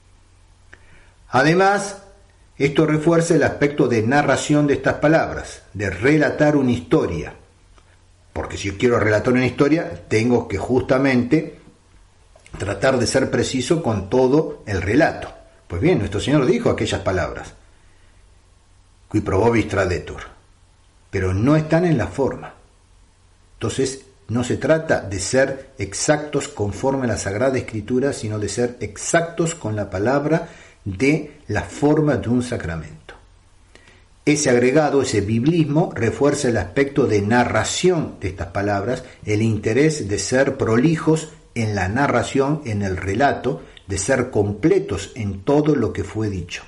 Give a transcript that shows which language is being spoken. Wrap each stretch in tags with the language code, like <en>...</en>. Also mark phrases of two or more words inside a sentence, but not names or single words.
<es>Además, esto refuerza el aspecto de narración de estas palabras, de relatar una historia. Porque si yo quiero relatar una historia, tengo que justamente tratar de ser preciso con todo el relato. Pues bien, nuestro Señor dijo aquellas palabras,</es> <la>qui probobis tradetur,</la> <es>pero no están en la forma. Entonces, no se trata de ser exactos conforme a la Sagrada Escritura, sino de ser exactos con la palabra de la forma de un sacramento. Ese agregado, ese biblismo, refuerza el aspecto de narración de estas palabras, el interés de ser prolijos en la narración, en el relato, de ser completos en todo lo que fue dicho.</es>